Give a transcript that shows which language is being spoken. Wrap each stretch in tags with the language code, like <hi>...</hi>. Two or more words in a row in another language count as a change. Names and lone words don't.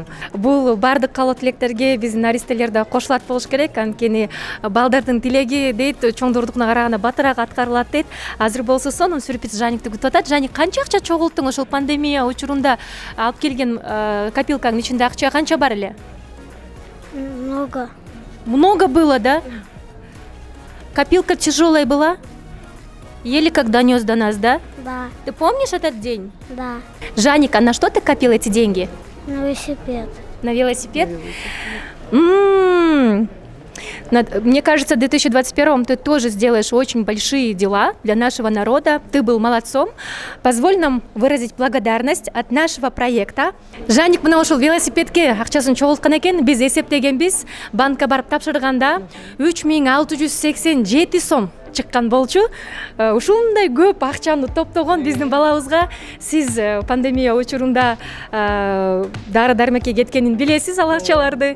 <ky>Бул бардык каалоо тилектерге биздин наристелер да кошулат болуш керек. Анткени балдардын тилеги дейт, чоңдордукуна караганда батыраак аткарылат дейт. Азыр болсо сонун сюрприз Жаникти күтүп атат. Жаник, канча акча чогулттуң ошол пандемия учурунда алып келген копилкаңдын ичинде акча канча бар эле?</ky> <ru>Много. Много было, да? Копилка тяжелая была? Еле как донес до нас, да? Да. Ты помнишь этот день? Да. Жаник, а на что ты копил эти деньги? На велосипед. На велосипед? Мне кажется, в 2021 ты тоже сделаешь очень большие дела для нашего народа. Ты был молодцом. Позволь нам выразить благодарность от нашего проекта.</ru> <ky>Жаник мына ошол велосипедке акчасын чогулткан экен. Биз эсептегенбиз. Банкка барып тапшырганда 3687 сом чыккан болчу. Ушундай көп акчаны топтогон биздин балабызга сиз пандемия учурунда дары дармекке кеткенин билесиз, ал акчаларды.</ky>